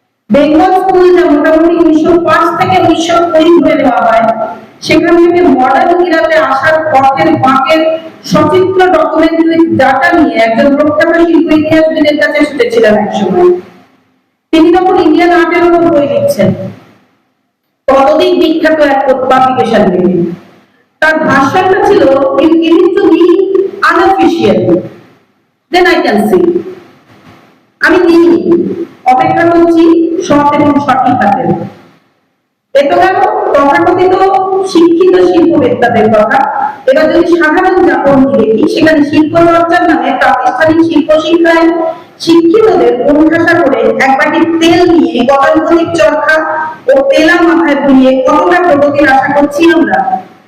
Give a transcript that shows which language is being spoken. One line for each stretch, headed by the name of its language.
Bangla: Bengal school যা মোটামুটি 1905 থেকে 1920 ধরে নেওয়া হয়, সেখান থেকে মডার্ন ইরাতে আসার পথের বাঁকের সচিত্র ডকুমেন্টারি ডাটা নিয়ে একজন প্রখ্যাত শিল্প ইতিহাসবিদের কাছে ছুটেছিলেন একসময়। তিনি তখন ইন্ডিয়ান আর্টের উপর বই লিখছেন, ততদিন বিখ্যাত এক পাবলিকেশন থেকে। তার ভাষণটা ছিল,
English: "You give it to me unofficially, then I can see."
Bangla: আমি দিইনি, অপেক্ষা করছি সৎ এবং সঠিক হাতে। এত গেল তথাকথিত শিক্ষিত শিল্পবেত্তাদের কথা। এবার যদি সাধারণ যাপনটি দেখি, সেখানে শিল্প চর্চার নামে প্রাতিষ্ঠানিক শিল্প শিক্ষায় শিক্ষিতদের অনুঠাসা করে এক বাটি তেল নিয়ে গতানুগতিক চরখা ও তেলা মাথায় বুলিয়ে কতটা প্রগতির আশা করছি আমরা।